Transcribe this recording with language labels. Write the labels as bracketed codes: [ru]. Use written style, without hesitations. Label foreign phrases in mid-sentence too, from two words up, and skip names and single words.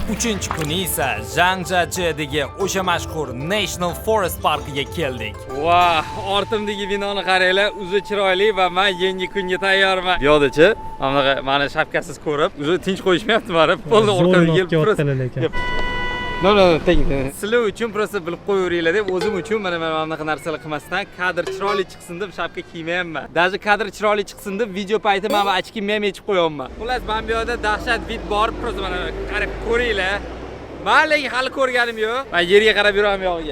[uz] 3-kuni esa Zhangjiajidagi o'sha mashhur National Forest Parkiga keldik. Vah, ortimdagi binoni qaranglar, o'zi chiroyli va men yangi kunga tayyorman. Yo'qda-chi, mana shapkasiz ko'rib, o'zi tinch qo'yishmayapti meni. Polni orqaga kelib [en] No, thank you. [uz] Sizlar uchun prosta bilib qo'yaveringlar deb o'zim uchun mana bunaqa narsalar qilmasdan kadr chiroyli chiqsin deb shapka kiymayapman. Даже kadr chiroyli chiqsin deb video payti men ochkimni ham yechib qo'yapman. Xullas, men bu yerda dahshat vid bor, prosta mana qarab ko'ringlar. Men lekin hali ko'rganim yo'q. Men yerga qarab yuraman yog'iga.